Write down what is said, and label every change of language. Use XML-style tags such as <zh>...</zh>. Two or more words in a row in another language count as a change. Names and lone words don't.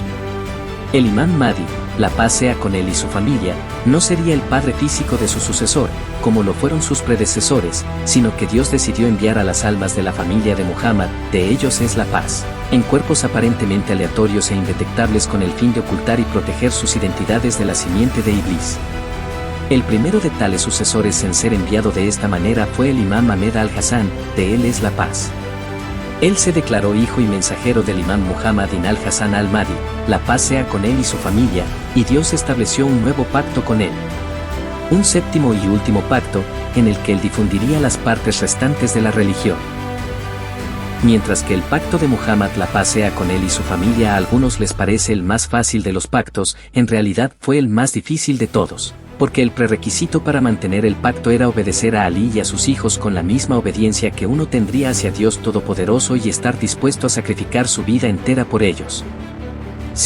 <es>El imam Mahdi, la paz sea con él y su familia, no sería el padre físico de su sucesor, como lo fueron sus predecesores, sino que Dios decidió enviar a las almas de la familia de Muhammad, de ellos es la paz, en cuerpos aparentemente aleatorios e indetectables con el fin de ocultar y proteger sus identidades de la simiente de Iblis. El primero de tales sucesores en ser enviado de esta manera fue el imam Ahmed al-Hasan, de él es la paz. Él se declaró hijo y mensajero del imam Muhammad ibn al-Hasan al-Mahdi, la paz sea con él y su familia, y Dios estableció un nuevo pacto con él. Un séptimo y último pacto, en el que él difundiría las partes restantes de la religión. Mientras que el pacto de Muhammad la paz sea con él y su familia a algunos les parece el más fácil de los pactos, en realidad fue el más difícil de todos, porque el prerequisito para mantener el pacto era obedecer a Alí y a sus hijos con la misma obediencia que uno tendría hacia Dios Todopoderoso y estar dispuesto a sacrificar su vida entera por ellos.</es>